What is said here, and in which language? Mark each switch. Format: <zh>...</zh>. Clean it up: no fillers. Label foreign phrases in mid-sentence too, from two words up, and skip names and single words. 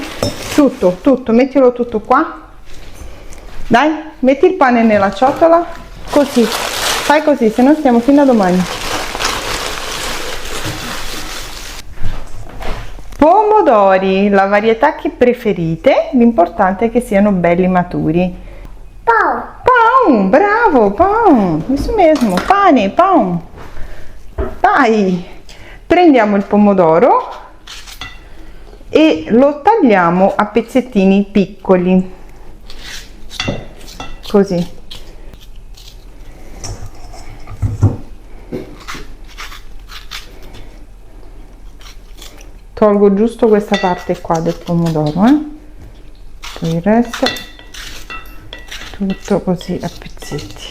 <it>Tutto, mettilo tutto qua. Dai, metti il pane nella ciotola, così. Fai così, se no stiamo fino a domani. Pomodori, la varietà che preferite, l'importante è che siano belli maturi.</it> <pt>Pão, bravo, pão, isso mesmo, pane, pão.</pt> <it>Dai, prendiamo il pomodoro e lo tagliamo a pezzettini piccoli, così. Tolgo giusto questa parte qua del pomodoro, poi il resto tutto così a pezzetti.</it>